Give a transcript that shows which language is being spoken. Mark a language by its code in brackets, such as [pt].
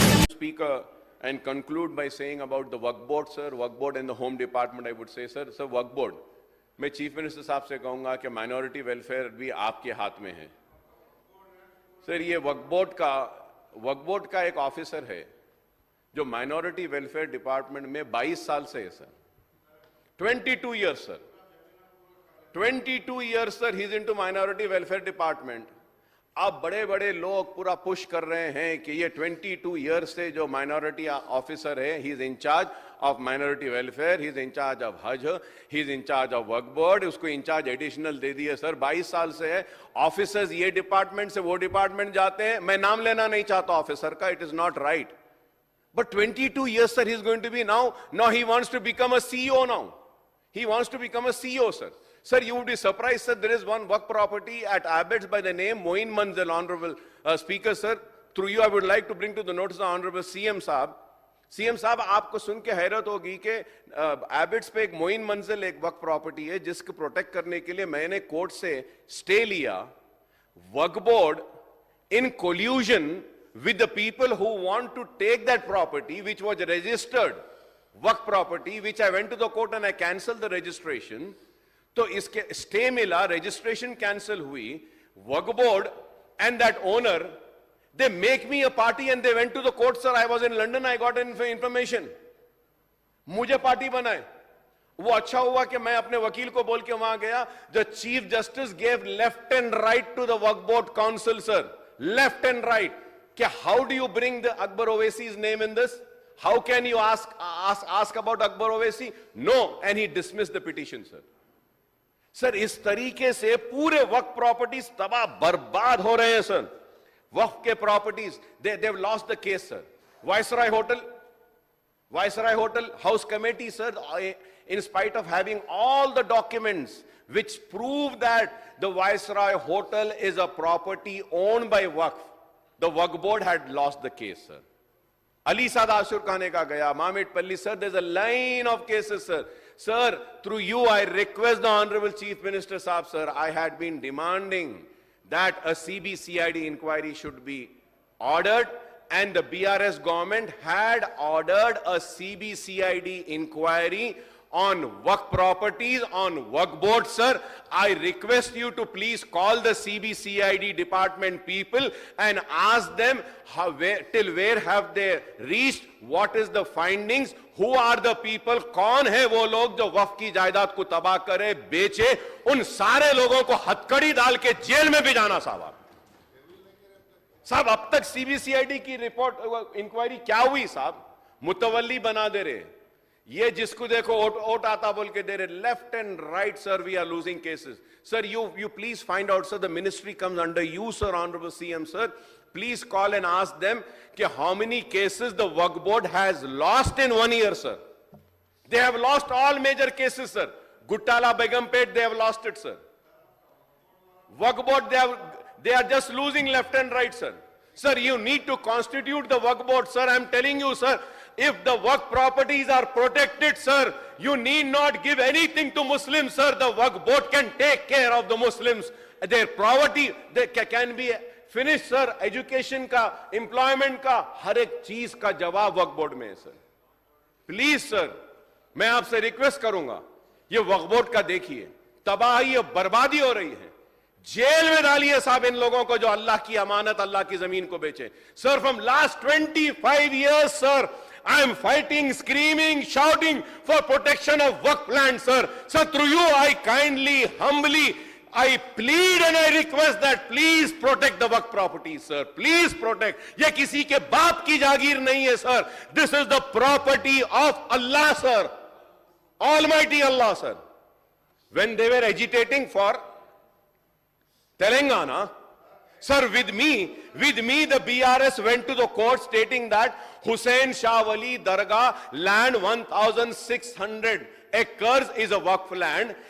[en] speak and conclude by saying about the Waqf board, sir, Waqf board and the Home Department, I would say, sir, Waqf board, [hi] मैं chief minister साहब से कहूंगा कि minority welfare भी आपके हाथ में है। सर, ये वक्फ बोर्ड का एक ऑफिसर है जो माइनॉरिटी वेलफेयर डिपार्टमेंट में 22 साल से है sir, 22 years sir, 22 years sir, [en] He is into minority welfare department. [hi] अब बड़े बड़े लोग पूरा पुश कर रहे हैं कि ये 22 years से जो माइनॉरिटी ऑफिसर है, [en] he is in charge of minority welfare, he is in charge of हज, he is in charge of वक्फ board, [hi] उसको इंचार्ज एडिशनल दे दिए सर। 22 साल से है। ऑफिसर्स ये डिपार्टमेंट से वो डिपार्टमेंट जाते हैं, मैं नाम लेना नहीं चाहता ऑफिसर का, [en] It is not right, but 22 years सर, he is going to be now he wants to become a CEO now, he wants to become a CEO, sir. Sir, you would be surprised, sir, there is one work property at Abbots by the name Moin Manzil, Honorable Speaker, sir. Through you, I would like to bring to the notice of the Honorable CM Saab. [hi] CM साहब, आपको सुन के हैरत होगी कि एबिट्स पे एक मोइन मंजिल एक वक्फ प्रॉपर्टी है जिसको प्रोटेक्ट करने के लिए मैंने कोर्ट से स्टे लिया। [en] वक्फ board in collusion with the people who want to take that property which was registered वक्फ property, which I went to the court and I cancelled the registration, [hi] तो इसके stay मिला, registration cancel हुई, [en] वक्फ board and that owner, they make me a party and they went to the court, sir. I was in London, I got information, [hi] मुझे party बनाए। वो अच्छा हुआ कि मैं अपने वकील को बोल के वहां गया। [en] The Chief Justice gave left and right to the Waqf Board Council, sir, left and right, कि how do you bring the Akbar Owaisi's name in this? How can you ask about Akbar Owaisi? No, and he dismissed the petition, sir. [hi] Sir, इस तरीके से पूरे वक्फ properties तबाह बर्बाद हो रहे हैं सर। [en] वक्फ के properties, they've lost the case, sir. Viceroy Hotel House Committee, sir, in spite of having all the documents which prove that the Viceroy Hotel is a property owned by Waqf, the Waqf board had lost the case, sir. Ali Saad Ashur Khane ka gaya, Mamit Palli, sir, there's a line of cases, sir. Sir, through you, I request the Honorable Chief Minister Saab, sir, I had been demanding that a CBCID inquiry should be ordered, and the BRS government had ordered a CBCID inquiry on Waqf properties, on Waqf board, sir. I request you to please call the CBCID department people and ask them till where have they reached, what is the findings, who are the people, [hi] कौन है वो लोग जो वक्फ की जायदाद को तबाह करे, बेचे, उन सारे लोगों को हथकड़ी डाल के जेल में भी जाना साहब। साहब, अब तक सीबीसीआईडी की रिपोर्ट इंक्वायरी क्या हुई साहब? मुतवल्ली बना दे रहे, ये जिसको देखो ओट आता बोल के दे रहे, [en] Left and right, sir, we are losing cases. Sir, you please find out, sir, the ministry comes under you, sir, Honorable CM, sir. Please call and ask them how many cases the Waqf board has lost in 1 year, sir. They have lost all major cases, sir. Guttala Begumpet, they have lost it, sir. Waqf board, they are just losing left and right, sir. Sir, you need to constitute the Waqf board, sir. I am telling you, sir, if the Waqf properties are protected, sir, you need not give anything to Muslims, sir. The Waqf board can take care of the Muslims. Their poverty can be finished, sir. [hi] Education का, employment का, हर एक चीज का जवाब वक्फ board में है, sir. Please sir, मैं आपसे रिक्वेस्ट करूंगा, ये वक्फ बोर्ड का देखिए, तबाही और बर्बादी हो रही है. जेल में डालिए साहब इन लोगों को जो अल्लाह की अमानत, अल्लाह की जमीन को बेचे. [en] Sir, from last 25 years, sir, I am fighting, screaming, shouting for protection of Waqf land, sir. Sir, through you, I kindly, humbly, I plead and I request that please protect the Waqf properties, sir. Please protect. [hi] ये किसी के बाप की जागीर नहीं है, sir. [en] This is the property of Allah, sir. Almighty Allah, sir. When they were agitating for Telangana, sir, with me, the BRS went to the court stating that Hussain Shah Wali Dargah land 1,600 acres is a Waqf land.